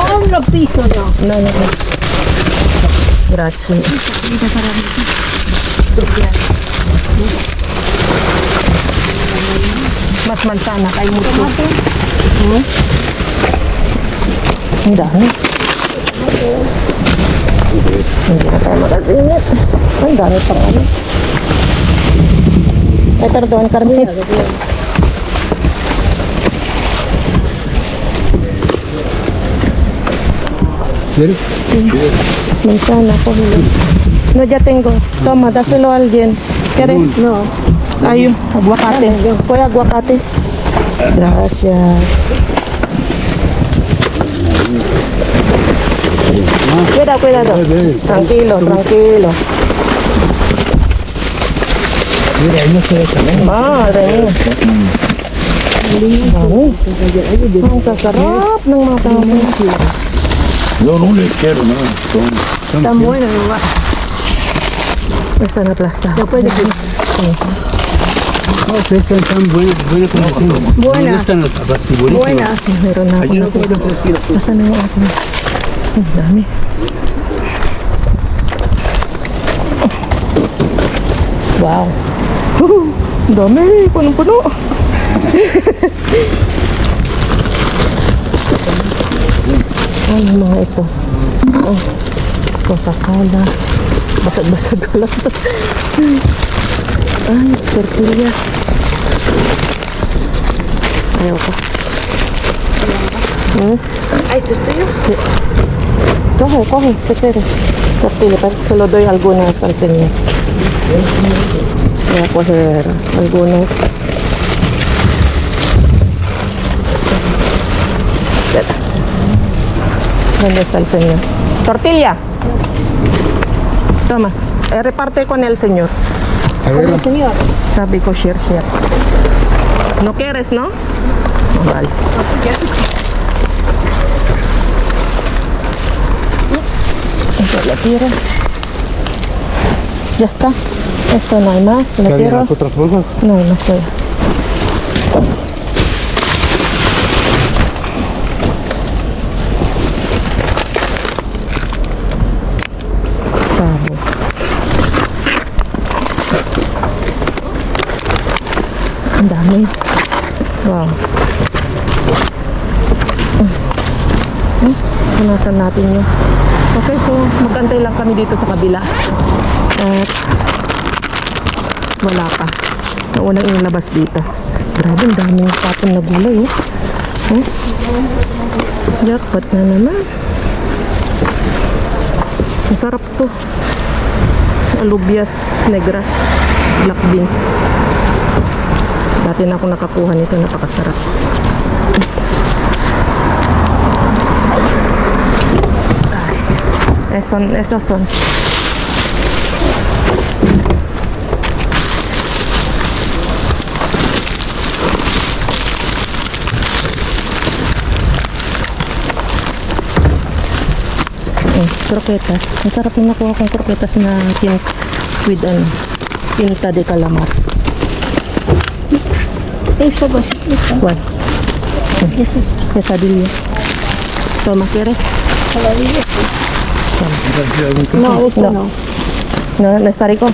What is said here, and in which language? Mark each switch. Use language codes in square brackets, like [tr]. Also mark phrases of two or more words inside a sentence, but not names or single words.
[es] No. Gracias. Mas manzana, hay mucho. Mira, [tl] hindi na tayo makasingit. Ang dami pang ano. Ay, [es] perdón, Carmen. ¿Quieres? Manzana, cógelo. No, ya tengo. Toma, dáselo a alguien. ¿Quieres? No. Hay aguacate. Coge aguacate. Gracias. Cuidado. Tranquilo. Mira, ahí no se ve también. [tl] Dami. Dami. Ang sasarap ng mga tao. [es] Yo no le quiero nada. Tan bueno, igual. [tl] Basta na plasta. [es] Después de que... No, ustedes están tan buena condición. Buena. ¿Dónde están los tapas? Sí, buenísimo. Buena. [tl] Meron na ako Ayun na ako ng 3 kilos. Basta na yung akin. Ang dami. Wow. Ang dami. Punong-puno. Ano mga ito? Oh, Coca-Cola. Basag-basag ko lang. Ay, tortillas. Ayaw ko. Ay, [es] ¿esto es tuyo? Sí. Coge, si quieres. Tortilla, pero se lo doy algunas al señor. Voy a coger algunas. Espera. ¿Dónde está el señor? Tortilla. Toma. Reparte con el señor. Bueno, señor. [tl] Sabi ko, share. [es] ¿No quieres, no? Vale. Eso la tiro. Ya está. Esto no hay más. La ¿Están tiro. las otras bolsas? No hay más. Todavía. Sabo. [tl] Ang dami. Wow. Punasan natin yun. Okay, so magkantay lang kami dito sa kabila. At wala pa. Naunang inilabas dito. Grabe, ang daming tapon na gulay eh. Jackpot na naman. Masarap to. [es] Alubias negras. [en] Black beans. [tl] Dati na ako nakakuha nito. Napakasarap. [es] Esos son. Croquetas. [tl] Masarap yung nakuha kong croquetas na with [es] tinta de calamar. Eso, pues. Eso. ¿Cuál? Eso. Quesadilla. Toma, ¿quieres? No, eso No. no. ¿No está rico?